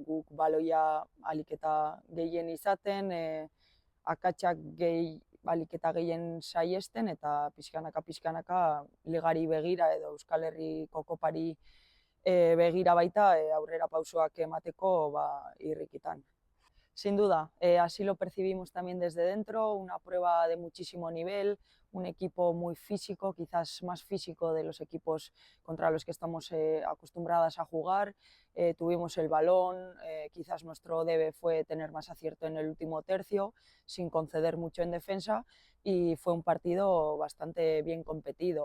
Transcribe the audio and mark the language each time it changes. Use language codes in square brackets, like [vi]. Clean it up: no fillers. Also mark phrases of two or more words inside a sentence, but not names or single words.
[eu] Guk baloia ahalik eta gehien izaten, akatsak ahalik eta gehien saiesten, eta pixkanaka ligari begira edo Euskal Herriko kopari begira baita aurrera pausoak emateko irrikitan. [es] Sin duda, así lo percibimos también desde dentro, una prueba de muchísimo nivel, un equipo muy físico, quizás más físico de los equipos contra los que estamos acostumbradas a jugar. Tuvimos el balón, quizás nuestro debe fue tener más acierto en el último tercio, sin conceder mucho en defensa, y fue un partido bastante bien competido.